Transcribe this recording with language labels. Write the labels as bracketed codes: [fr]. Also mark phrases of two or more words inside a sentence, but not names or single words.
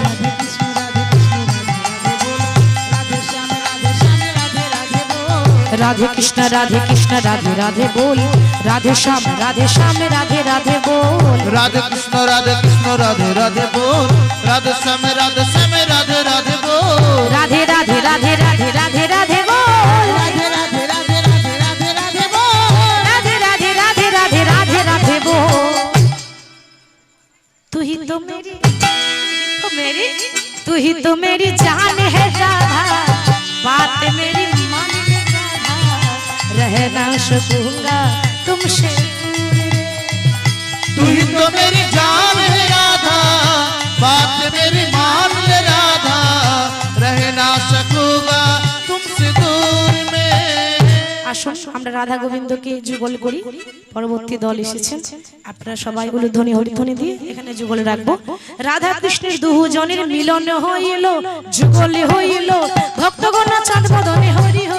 [hi] राधे कृष्ण राधे कृष्ण राधे राधे बोल, राधे श्याम राधे श्यामे राधे राधे बोल। राधे कृष्ण राधे कृष्ण राधे राधे बोल, राधे श्याम राधे श्याम राधे राधे बोल। राधे राधे राधे राधे राधे राधे बोल, राधे राधे राधे राधे राधे राधे बोल। तू ही तो मेरी, तू ही तो मेरी जान है राधा, बात मेरी मान ले राधा, रह ना सकूंगा तुमसे। तू ही तो मेरी जान है राधा, बात मेरी मान ले राधा, रह ना सकूंगा तुमसे दूर में। [bn] আসুন আমরা রাধা গোবিন্দকে যুগল করি। পরবর্তী দল এসেছেন, আপনারা সবাই উলুধ্বনি হরিধ্বনি দিয়ে এখানে যুগল রাখবো। রাধা কৃষ্ণের দুজনের মিলন হইল, যুগল হইল, ভক্তগণ চাঁদ বদনে হইল।